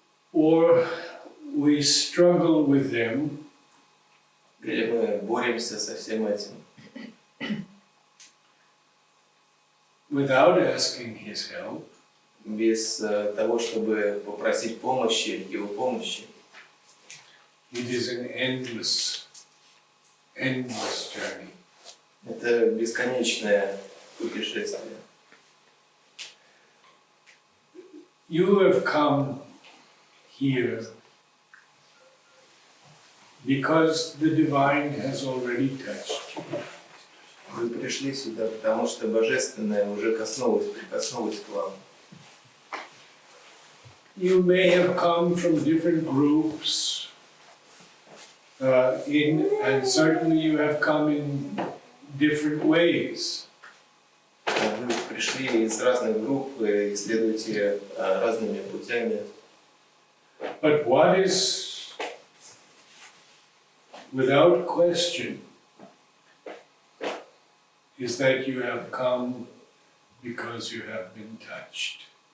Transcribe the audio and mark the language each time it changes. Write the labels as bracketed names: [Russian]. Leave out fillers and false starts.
[English] or we struggle with them, [Russian] или мы боремся со всем этим, [English] without asking his help, [Russian] без того, чтобы попросить помощи, его помощи, [English] it is an endless journey. [Russian] это бесконечное путешествие. [English] You have come here because the divine has already touched you. [Russian] Вы пришли сюда, потому что Божественное уже прикоснулось к вам. [English] You may have come from different groups, and certainly you have come in different ways. [Russian] Вы пришли из разных групп и исследуете разными путями. [English] But what is, without question, is that you have come because you have been touched.